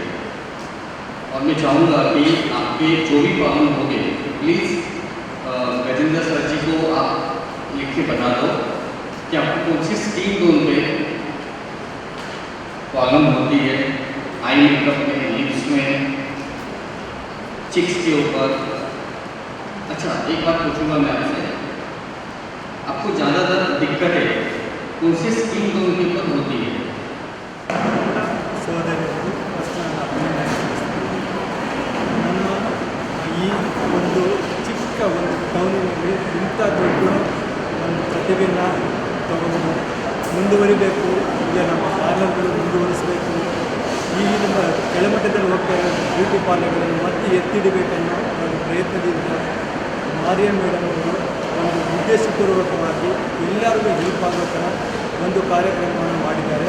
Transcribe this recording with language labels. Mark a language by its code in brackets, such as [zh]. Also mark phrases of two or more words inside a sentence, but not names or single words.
[hi] और मैं चाहूँगा कि आपके जो भी प्रॉब्लम होंगे तो प्लीज़ गजेंद्र सर जी को आप लिख के बता दो कि आपको कौन सी [en] skin tone [hi] पे प्रॉब्लम होती है, [en] eye makeup [hi] में, लिप्स में, चिक्स के ऊपर। अच्छा, एक बात पूछूंगा मैं आपसे, आपको ज़्यादातर दिक्कतें कौन सी [en] skin tone [hi] के ऊपर होती है? [kn] ಸೋದರಿಯರು ಫಸ್ಟ್ ನಾನು ಅಭಿನಂದಿಸುತ್ತೇನೆ. ನಮ್ಮ ಈ ಒಂದು ಚಿಕ್ಕ ಒಂದು ಟೌನಿನಲ್ಲಿ ಇಂಥ ದೊಡ್ಡ ಒಂದು ಪ್ರತಿಭೆನ ತಗೊಂಡು ಮುಂದುವರಿಬೇಕು, ಈಗ ನಮ್ಮ ಪಾರ್ಲರ್ಗಳು ಮುಂದುವರಿಸಬೇಕು, ಈ ನಮ್ಮ ಕೆಳಮಟ್ಟದಲ್ಲಿ ಹೋಗ್ತಾ ಇರೋ ಬ್ಯೂಟಿ ಪಾರ್ಲರ್ಗಳನ್ನು ಮತ್ತೆ ಎತ್ತಿಡಬೇಕನ್ನೋ ಒಂದು ಪ್ರಯತ್ನದಿಂದ ಮಾರಿಯಮ್ ಮೇಡಮ್ ಅವರು ಒಂದು ಉದ್ದೇಶಪೂರ್ವಕವಾಗಿ ಎಲ್ಲರಿಗೂ ಹೆಲ್ಪ್ ಆಗೋ ಥರ ಒಂದು ಕಾರ್ಯಕ್ರಮವನ್ನು ಮಾಡಿದ್ದಾರೆ.